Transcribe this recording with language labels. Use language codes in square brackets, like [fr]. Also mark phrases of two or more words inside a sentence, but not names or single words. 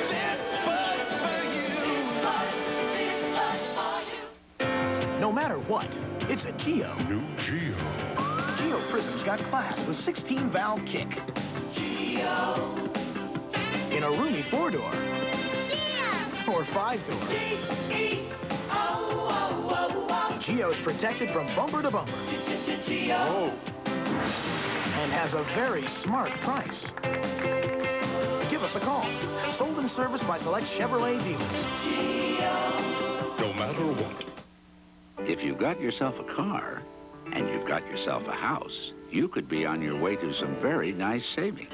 [en] This Bud's for you, this Bud's for you. No matter what, it's a Geo. New Geo. Geo Prism's got class with 16-valve kick. Geo. In a roomy 4-door. Geo. Or 5-door. G-E-O-O-O-O. Geo's protected from bumper to bumper. Geo. And has a very smart price. Give us a call. Sold and serviced by select Chevrolet dealers. No matter what. If you've got yourself a car and you've got yourself a house, you could be on your way to some very nice savings.